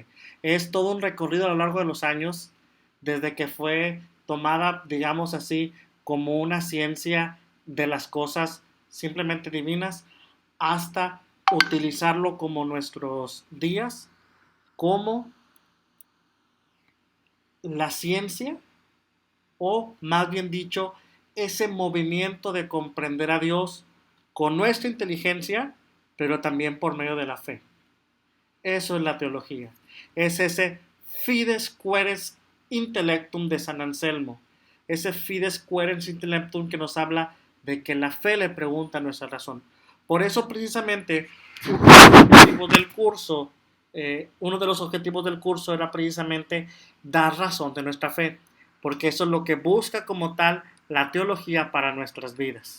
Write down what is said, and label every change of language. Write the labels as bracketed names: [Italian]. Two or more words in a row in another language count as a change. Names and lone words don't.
[Spanish] Es todo un recorrido a lo largo de los años, desde que fue tomada, digamos así, como una ciencia de las cosas simplemente divinas, hasta utilizarlo como nuestros días, como la ciencia, o más bien dicho, ese movimiento de comprender a Dios con nuestra inteligencia, pero también por medio de la fe. Eso es la teología. Es ese [Latin] fides queres intellectum [Spanish] de San Anselmo. Ese [Latin] fides queres intellectum [Spanish] que nos habla de que la fe le pregunta a nuestra razón. Por eso precisamente uno de los objetivos del curso era precisamente dar razón de nuestra fe, porque eso es lo que busca como tal la teología para nuestras vidas.